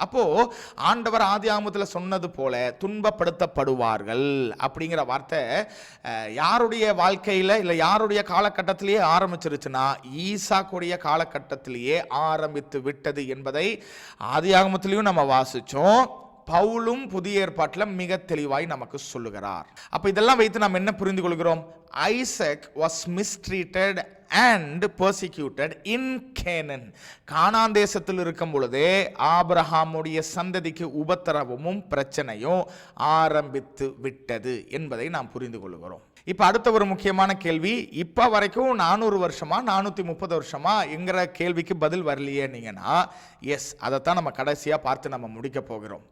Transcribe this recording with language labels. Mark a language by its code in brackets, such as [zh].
[ta] அப்போ ஆண்டவர் ஆதியாகமத்தில் சொன்னது போல துன்பப்படுத்தப்படுவார்கள் அப்படிங்கிற வார்த்தை யாருடைய வாழ்க்கையில் இல்லை யாருடைய காலகட்டத்திலேயே ஆரம்பிச்சிருச்சுன்னா ஈசாக்குடைய காலகட்டத்திலேயே ஆரம்பித்து விட்டது என்பதை ஆதியாகமத்திலையும் நம்ம வாசிச்சோம். பவுலும் புதிய ஏற்பாட்டில் மிக தெளிவாய் நமக்கு சொல்லுகிறார். அப்ப இதெல்லாம் வைத்து நாம் என்ன புரிந்து கொள்கிறோம்? [en] Isaac was mistreated and persecuted in Canaan. [ta] கானான் தேசத்தில் இருக்கும் பொழுதே ஆபிரகாமுடைய சந்ததிக்கு உபத்திரவமும் பிரச்சனையும் ஆரம்பித்து விட்டது என்பதை நாம் புரிந்து கொள்கிறோம். இப்போ அடுத்த ஒரு முக்கியமான கேள்வி, இப்போ வரைக்கும் 400 வருஷமா 430 வருஷமா என்கிற கேள்விக்கு பதில் வரலையே நீங்கன்னா, எஸ், அதைத்தான் நம்ம கடைசியாக பார்த்து நம்ம முடிக்க போகிறோம்.